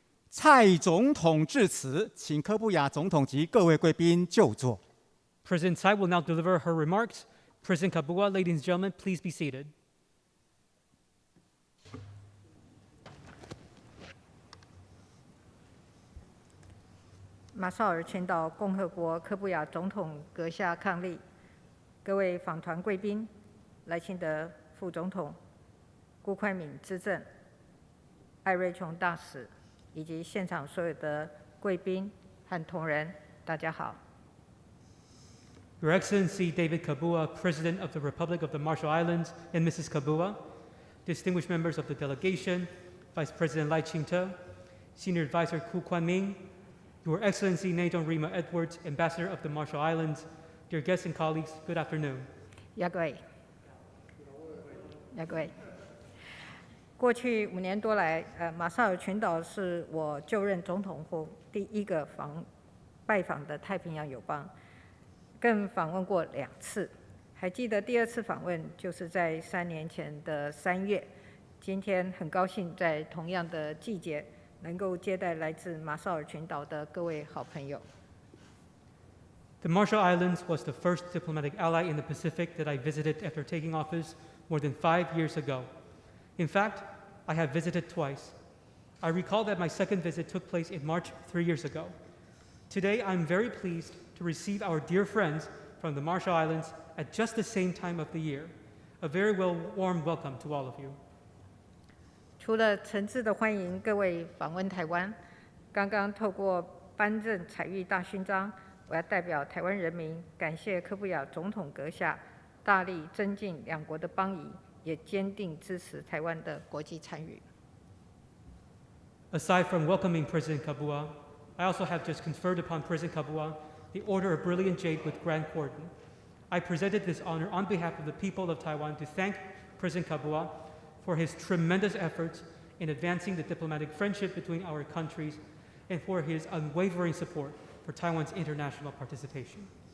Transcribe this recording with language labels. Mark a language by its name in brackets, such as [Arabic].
[Chinese] 蔡总统致辞，请柯布亚总统及各位贵宾就座。 [English] President Tsai will now deliver her remarks. President Kabua, ladies and gentlemen, please be seated. [Chinese] 马绍尔群岛共和国柯布亚总统阁下伉俪，各位访团贵宾、赖清德副总统、辜宽敏资政、艾瑞琼大使，以及现场所有的贵宾和同仁，大家好。 [English] Your Excellency David Kabua, President of the Republic of the Marshall Islands, and Mrs. Kabua, distinguished members of the delegation, Vice President Lai Ching-te, Senior Advisor Ku Kwan-ming, Your Excellency Nadon Rima Edwards, Ambassador of the Marshall Islands, dear guests and colleagues, good afternoon. [Chinese] 各位，过去5年多来，马绍尔群岛是我就任总统后第一个拜访的太平洋友邦。更访问过2次，还记得第2次访问就是在3年前的3月。今天很高兴在同样的季节，能够接待来自马绍尔群岛的各位好朋友。 [English] The Marshall Islands was the first diplomatic ally in the Pacific that I visited after taking office more than 5 years ago. In fact, I have visited twice. I recall that my second visit took place in March 3 years ago. Today, I'm very pleased to receive our dear friends from the Marshall Islands at just the same time of the year. A very warm welcome to all of you. [Chinese] 除了诚挚的欢迎各位访问台湾，刚刚透过颁赠采玉大勋章，我要代表台湾人民感谢柯布亚总统阁下大力增进两国的邦谊，也坚定支持台湾的国际参与。 [English] Aside from welcoming President Kabua, I also have just conferred upon President Kabua the Order of Brilliant Jade with Grand Cordon. I presented this honor on behalf of the people of Taiwan to thank President Kabua for his tremendous efforts in advancing the diplomatic friendship between our countries and for his unwavering support for Taiwan's international participation.